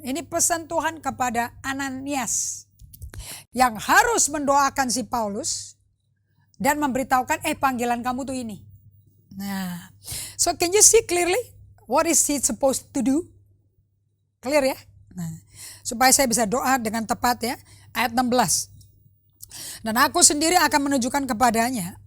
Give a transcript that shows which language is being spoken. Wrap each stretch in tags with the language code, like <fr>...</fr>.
<id>Ini pesan Tuhan kepada Ananias yang harus mendoakan si Paulus dan memberitahukan panggilan kamu tuh ini.</id> <en>Nah, so can you see clearly what is he supposed to do? Clear ya?</en> <id>Nah, supaya saya bisa doa dengan tepat ya. Ayat 16. Dan aku sendiri akan menunjukkan kepadanya.</id>